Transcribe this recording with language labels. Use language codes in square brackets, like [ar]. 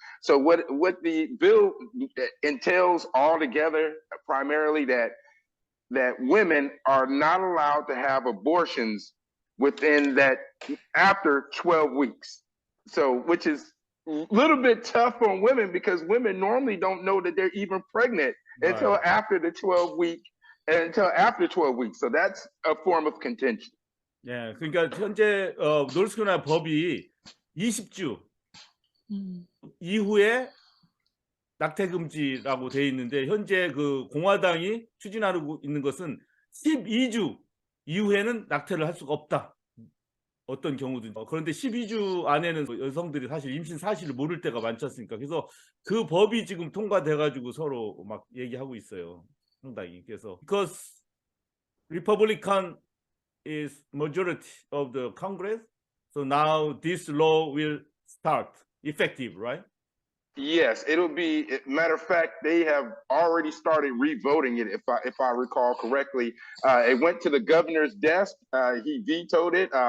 [en] So what the bill entails altogether, primarily that women are not allowed to have abortions within that after 12 weeks. So which is a little bit tough on women, because women normally don't know that they're even pregnant until after the 12 weeks. So that's a form of contention. [ko] 예, 그러니까 현재 노스캐롤라이나 법이 20주 이후에 낙태 금지라고 돼 있는데, 현재 그 공화당이 추진하고 있는 것은 12주 이후에는 낙태를 할 수가 없다. 어떤 경우든. 그런데 12주 안에는 여성들이 사실 임신 사실을 모를 때가 많지 않습니까? 그래서 그 법이 지금 통과돼 가지고 서로 막 얘기하고 있어요. 상당히. [en] 그래서 because Republican is majority of the Congress, so now this law will start effective, right? Yes, it'll be. Matter of fact, they have already started revoting it. If I recall correctly, it went to the governor's desk. He vetoed it.